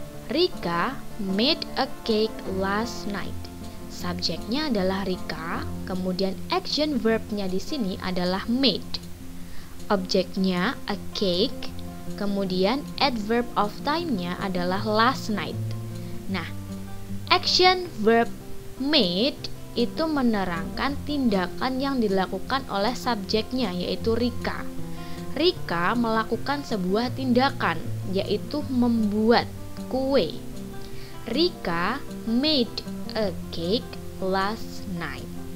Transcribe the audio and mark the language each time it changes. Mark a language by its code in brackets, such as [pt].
[en] Rika made a cake last night. [id] Subjeknya adalah Rika, kemudian action verbnya di sini adalah made. Objeknya a cake, kemudian adverb of time-nya adalah last night. Nah, action verb made itu menerangkan tindakan yang dilakukan oleh subjeknya yaitu Rika. Rika melakukan sebuah tindakan yaitu membuat kue. [en] Rika made a cake last night.